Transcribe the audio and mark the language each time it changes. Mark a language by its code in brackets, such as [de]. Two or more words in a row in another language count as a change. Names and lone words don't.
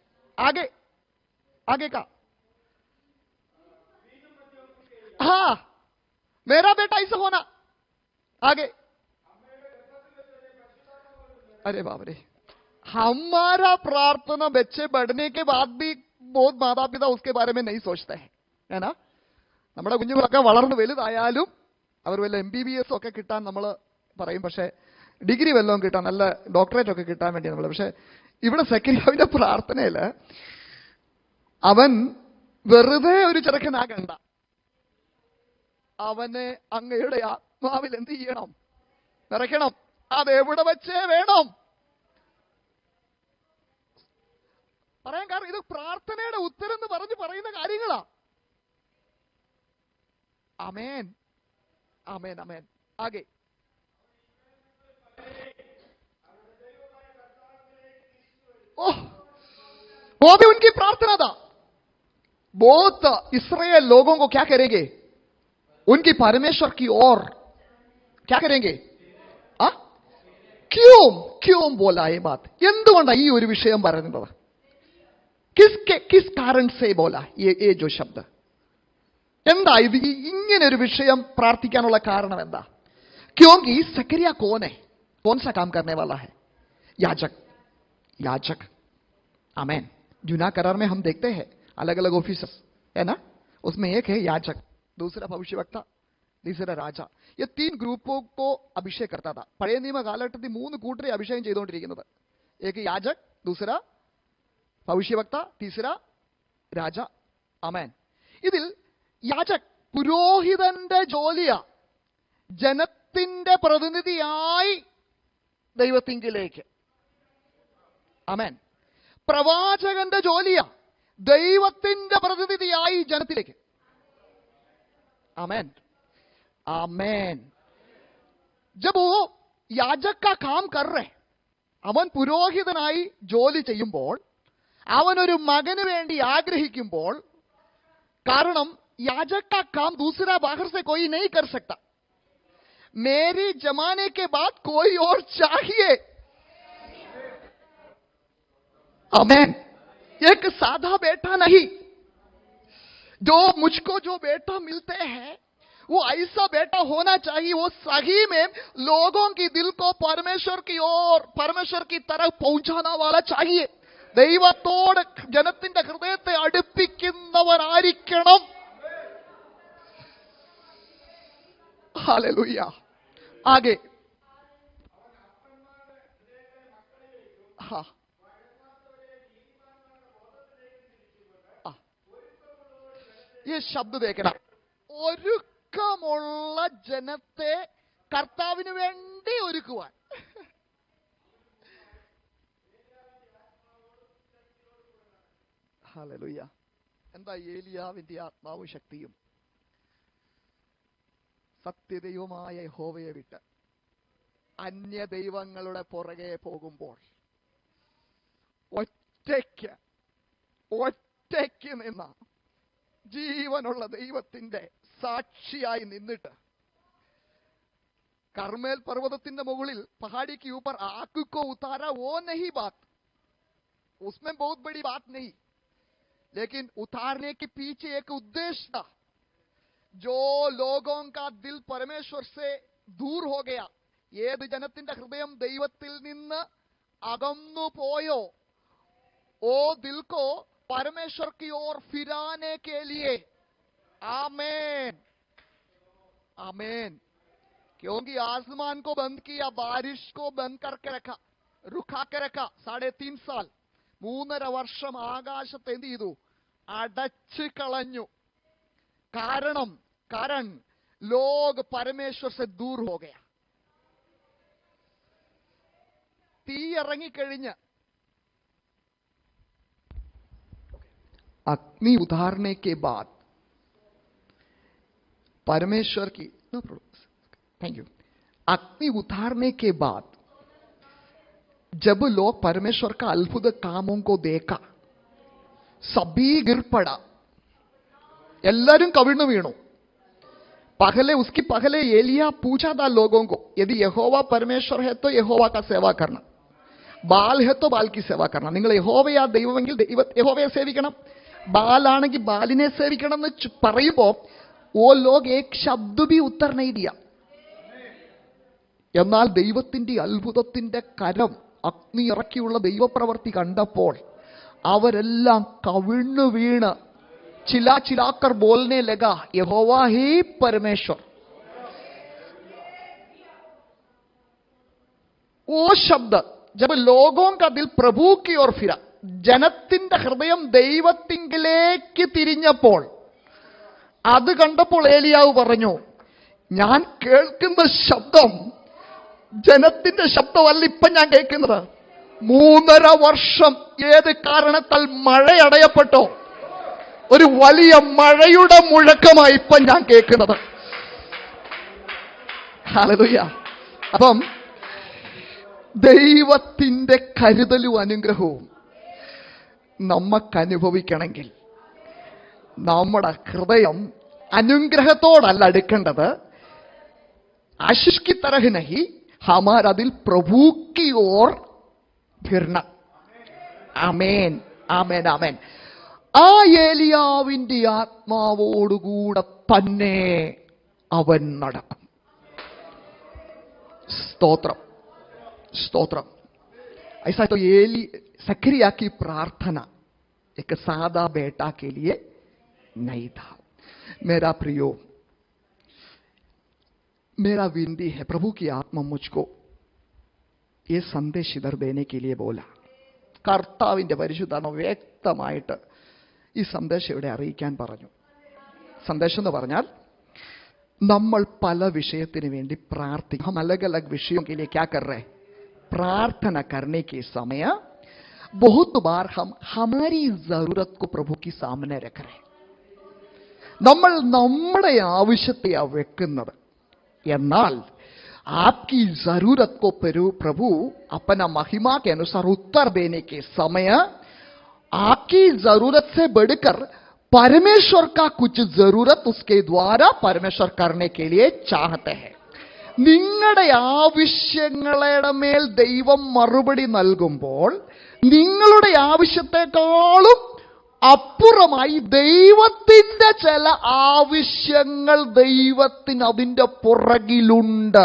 [hi] आगे का मेरा बेटा ऐसा होना. आगे. अरे बाप रे, हमारा प्रार्थना बच्चे बढ़ने के बाद भी बहुत माता पिता उसके बारे में नहीं सोचते हैं, है ना? [ml] നമ്മുടെ കുഞ്ഞുങ്ങളൊക്കെ വളർന്ന് വലുതായാലും അവർ വല്ല MBBS ഒക്കെ കിട്ടാൻ നമ്മൾ പറയും. പക്ഷേ ഡിഗ്രി വല്ലതും കിട്ടാൻ, നല്ല ഡോക്ടറേറ്റ് ഒക്കെ കിട്ടാൻ വേണ്ടി നമ്മൾ. പക്ഷേ ഇവിടെ സക്രിയാവിന്റെ പ്രാർത്ഥനയിൽ അവൻ വെറുതെ ഒരു ചെറുക്കനാകണ്ട. അവനെ അങ്ങയുടെ ആത്മാവിൽ എന്ത് ചെയ്യണം? നിറയ്ക്കണം. അതെവിടെ വെച്ചേ വേണം. പറയാൻ കാരണം ഇത് പ്രാർത്ഥനയുടെ ഉത്തരം എന്ന് പറയുന്ന കാര്യങ്ങളാ. ആമേൻ, ആമേൻ, ആമേൻ. [hi] ആകെ वो भी उनकी प्रार्थना था. बहुत इसराइल लोगों को क्या करेंगे? उनकी परमेश्वर की ओर क्या करेंगे? क्यों बोला ये बात? [ml] എന്തുകൊണ്ടാണ് ഈ ഒരു വിഷയം പറയുന്നത്? [hi] किस कारण से बोला ये जो शब्द? [ml] എന്താ ഇത് ഇങ്ങനെ ഒരു വിഷയം പ്രാർത്ഥിക്കാനുള്ള കാരണം എന്താ? [hi] क्योंकि सकरिया कौन है? कौन सा काम करने वाला है? याजक. आमेन. जूना करार में हम देखते हैं अलग अलग ऑफिसर्स है ना, उसमें एक है याजक, दूसरा भविष्यवक्ता, तीसरा राजा. ये 3 [ml] ഗ്രൂപ്പോ അഭിഷേകം [hi] करता था. [ml] പഴയ നിയമ കാലഘട്ടത്തിൽ 3 കൂട്ടരെ അഭിഷേകം ചെയ്തുകൊണ്ടിരിക്കുന്നത്. [hi] एक याजक, दूसरा ഭവിഷ്യവക്ത, तीसरा രാജ. ആമേൻ. [ml] ഇതിൽ യാജക് പുരോഹിതന്റെ ജോലിയാ, ജനത്തിന്റെ പ്രതിനിധിയായി ദൈവത്തിങ്കിലേക്ക്. ആമേൻ. പ്രവാചകന്റെ ജോലിയാ, ദൈവത്തിന്റെ പ്രതിനിധിയായി ജനത്തിലേക്ക്. ആമേൻ, ആമേൻ. [hi] जब वो याजक का काम कर रहे, [ml] അവൻ പുരോഹിതനായി ജോലി ചെയ്യുമ്പോൾ, അവനൊരു മകന് വേണ്ടി ആഗ്രഹിക്കുമ്പോൾ, കാരണം [hi] याजक का काम दूसरा बाहर से कोई नहीं कर सकता. मेरी जमाने के बाद कोई और चाहिए. आमेन. एक साधा बेटा नहीं. जो मुझको जो बेटा मिलते हैं वो ऐसा बेटा होना चाहिए, वो सही में लोगों की दिल को परमेश्वर की ओर, परमेश्वर की तरफ पहुंचाने वाला चाहिए. [ml] ദൈവത്തോട് ജനത്തിന്റെ ഹൃദയത്തെ അടുപ്പിക്കുന്നവരായിരിക്കണം. [hi] हालेलुया. आगे हाँ, ये शब्द देखना. [ml] ഒരുക്കമുള്ള ജനത്തെ കർത്താവിന് വേണ്ടി ഒരുക്കുവാൻ. ഹല്ലേലൂയ. എന്താ ഏലിയാവിന്റെ ആത്മാവും ശക്തിയും? സത്യദൈവമായ യഹോവയെ വിട്ട് അന്യ ദൈവങ്ങളുടെ പുറകെ പോകുമ്പോൾ ഒറ്റയ്ക്ക് നിന്ന ജീവനുള്ള ദൈവത്തിന്റെ സാക്ഷിയായി നിന്നിട്ട് കർമേൽ पर्वतത്തിന്റെ മുകളിൽ [hi] पहाड़ी के ऊपर आग को उतारा, वो नहीं बात, उसमें बहुत बड़ी बात नहीं, लेकिन उतारने के पीछे एक उद्देश्य था. जो लोगों का दिल परमेश्वर से दूर हो गया, [ml] ഏത് ജനത്തിന്റെ ഹൃദയം ദൈവത്തിൽ നിന്ന് അകന്നു പോയോ, [hi] ओ दिल को परमेश्वर की ओर फिराने के लिए. आमेन, आमेन. क्योंकि आसमान को बंद किया, बारिश को बंद करके रखा, रुका के रखा. [ml] 3.5 साल, 3.5 വർഷം ആകാശത്തെ എന്ത് ചെയ്തു? അടച്ചു കളഞ്ഞു. [hi] कारण लोग परमेश्वर से दूर हो गया. [ml] തീ ഇറങ്ങിക്കഴിഞ്ഞ് [hi] अग्नि उतारने के बाद परमेश्वर की [en] thank you. [hi] अग्नि उतारने के बाद जब लोग परमेश्वर का अद्भुत कामों को देखा, सभी गिर पड़ा, [ml] എല്ലാരും കവിണ്ണു വീണു. [hi] पहले एलिया पूछा था लोगों को, यदि यहोवा परमेश्वर है तो यहोवा का सेवा करना, बाल है तो बाल की सेवा करना. [ml] നിങ്ങൾ യഹോവയാ ദൈവമെങ്കിൽ യഹോവയെ സേവിക്കണം, ബാലാണെങ്കിൽ ബാലിനെ സേവിക്കണം എന്ന് പറയുമ്പോ [hi] ओ लोग एक शब्द भी उत्तर नहीं दिया. [ml] എന്നാൽ ദൈവത്തിന്റെ അത്ഭുതത്തിന്റെ കരം, അഗ്നി ഇറക്കിയുള്ള ദൈവപ്രവൃത്തി കണ്ടപ്പോൾ അവരെല്ലാം കവിണ്ണു വീണ് [hi] चिल्लाकर बोलने लगा, यहोवा ही परमेश्वर. वो शब्द जब लोगों का दिल प्रभु की ओर फिरा, [ml] ജനത്തിന്റെ ഹൃദയം ദൈവത്തിങ്കിലേക്ക് തിരിഞ്ഞപ്പോൾ, അത് കണ്ടപ്പോൾ ഏലിയാവ് പറഞ്ഞു, ഞാൻ കേൾക്കുന്ന ശബ്ദം ജനത്തിന്റെ ശബ്ദമല്ല ഇപ്പൊ ഞാൻ കേൾക്കുന്നത്, 3.5 വർഷം ഏത് കാരണത്താൽ മഴയടയപ്പെട്ടോ, ഒരു വലിയ മഴയുടെ മുഴക്കമായി ഇപ്പൊ ഞാൻ കേൾക്കുന്നത്. ഹല്ലേലൂയ. അപ്പം ദൈവത്തിന്റെ കരുതലും അനുഗ്രഹവും നമുക്കനുഭവിക്കണമെങ്കിൽ നമ്മുടെ ഹൃദയം അനുഗ്രഹത്തോടല്ല അടുക്കേണ്ടത്. [hi] आशीष की तरह नहीं, हमारा दिल प्रभु की ओर फिरना. [ml] ആമേൻ, ആമേൻ, ആമേൻ. ആ ഏലിയാവിന്റെ ആത്മാവോടുകൂടെ തന്നെ അവൻ നടക്കും. സ്തോത്രം, സ്തോത്രം. [hi] ऐसा तो सकरिया की प्रार्थना एक सादा बेटा के लिए नहीं था. मेरा प्रियो, मेरा विनती है, प्रभु की आत्मा मुझको ये संदेश इधर देने के लिए बोला. [ml] കർത്താവിന്റെ പരിശുദ്ധാത്മ വ്യക്തമായിട്ട് ഈ സന്ദേശം ഇവിടെ അറിയിക്കാൻ പറഞ്ഞു. സന്ദേശം എന്ന് പറഞ്ഞാൽ നമ്മൾ പല വിഷയത്തിന് വേണ്ടി പ്രാർത്ഥിക്കും. [hi] हम अलग अलग विषयों के लिए क्या कर रहे हैं? प्रार्थना करने के समय बहुत बार हम हमारी जरूरत को प्रभु की सामने रख रहे हैं. [ml] നമ്മൾ നമ്മുടെ ആവശ്യത്തെയാ വെക്കുന്നത്. [hi] എന്നാൽ आपकी जरूरत को प्रभु अपना महिमा के अनुसार उत्तर देने के समय आपकी जरूरत से बढ़कर परमेश्वर का कुछ जरूरत उसके द्वारा परमेश्वर करने के लिए चाहते हैं. [ml] നിങ്ങളുടെ ആവശ്യങ്ങളുടെ മേൽ ദൈവം മറുപടി നൽകുമ്പോൾ നിങ്ങളുടെ ആവശ്യത്തെക്കാളും അപ്പുറമായി ദൈവത്തിന്റെ ചില ആവശ്യങ്ങൾ ദൈവത്തിന് അതിന്റെ പുറകിലുണ്ട്.